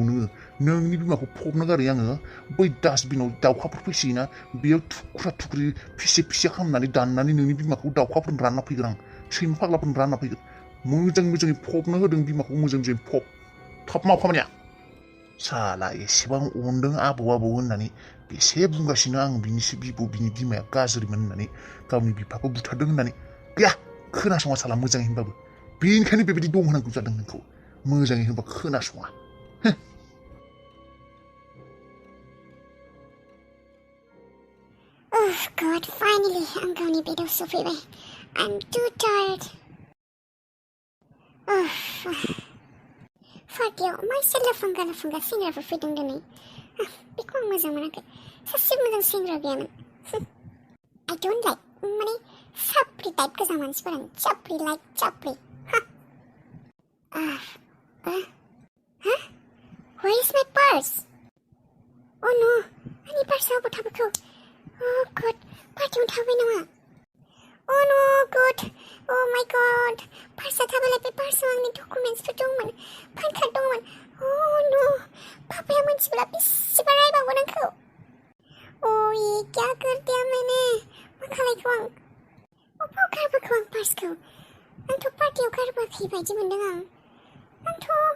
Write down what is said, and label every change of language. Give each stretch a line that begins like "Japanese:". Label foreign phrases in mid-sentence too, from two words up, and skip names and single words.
Bodo: नोंनि बिमाखौ फबनो गारै आङो बै डास्टबिनाव दाउखाफोर फैसोयोना बेयाव थुख्रि फिसे खालामनानै दाननानै नोंनि बिमाखौ दाउखाफोरनो रानना फैगोन आं सैमा फाग्लाफोरनो रानना फैगोन मोजाङै फबनो होदों बिमाखौ मोजाङै फब थाब माव खामानिया साला एसेबां अनदों आबौ होननानै बेसे बुंगासिनो आं बिनिसो बिनि बिमाया गाज्रिमोन होननानै गावनि बिफाखौ बुथारदों होननानै गैया खोनासङा साला मोजाङै होनबाबो बेनिखायनो बेबायदि दं होनांगौ जादों नोंखौ मोजाङै होनबा खोनासङा
English: Oh God, finally I'm
Bodo: गावनि बेदाव सफैबाय
English: I'm too tired
Bodo: पार्टियाव मासे लाफांगा सेंग्राफोर फैदों दिनै बेखौ आं मोजां मोनाखै सासे मोजां सेंग्रा गैयामोन
English: I don't like
Bodo: माने साप्रि टाइप गोजा मानसिफोरानो चाप्रि
English: Where is my purse? Oh no,
Bodo: आंनि पार्सआ अबाव थाबोखो
English: Oh God,
Bodo: पार्टियावनो थाबाय नामा
English: Oh no, God, oh my God
Bodo: पार्सआ थाबायलाय बे पार्सआव आंनि डकुमेन्ट्सफोर दंमोन पान कार्ड दंमोन
English: Oh no,
Bodo: पापाया मिथिब्ला बेसेबा रायबावगोन आंखौ
Hindi: अय क्या कर दिया मैंने
Bodo: मा खालायखो आं अबाव गारबोखो आं पार्सखौ आंथ' पार्टियाव गारबोआखै बायदि मोनदों आंथ'